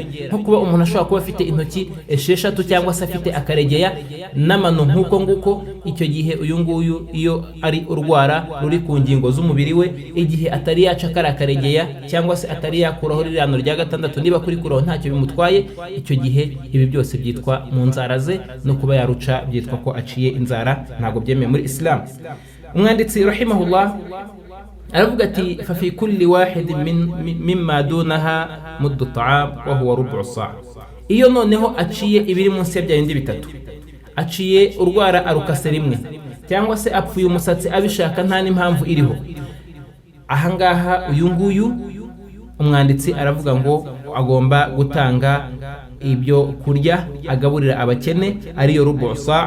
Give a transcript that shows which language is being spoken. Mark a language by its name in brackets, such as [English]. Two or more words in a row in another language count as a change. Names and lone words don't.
[Kinyarwanda] Nko kuba umuntu ashobora kuba afite intoki 6 cyangwa se afite akaregeya n'amano nk'uko nguko, icyo gihe uyu nguyu iyo ari urwara ruri ku ngingo z'umubiri we, igihe atari yaca akaregeya cyangwa se atari yakuraho rirano rya 6, niba kuri kuraho ntacyo bimutwaye, icyo gihe ibi byose byitwa mu nzara ze, no kuba yaruca byitwa ko aciye inzara, ntago byemewe muri Islam. Umwanditsi rahimahullah aravuga ati [Arabic] ففي كل واحد مما دونها مد طعام وهو ربع صاع'. [Kinyarwanda] Iyo noneho aciye ibiri munsi ya byindi bitatu, aciye urwara arukase rimwe cyangwa se apfuye umusatsi abishaka nta n'impamvu iriho, ahangaha uyu nguyu umwanditsi aravuga ngo agomba gutanga ibyo kurya agaburira abakene, ariyo [Arabic] ربع صاع'.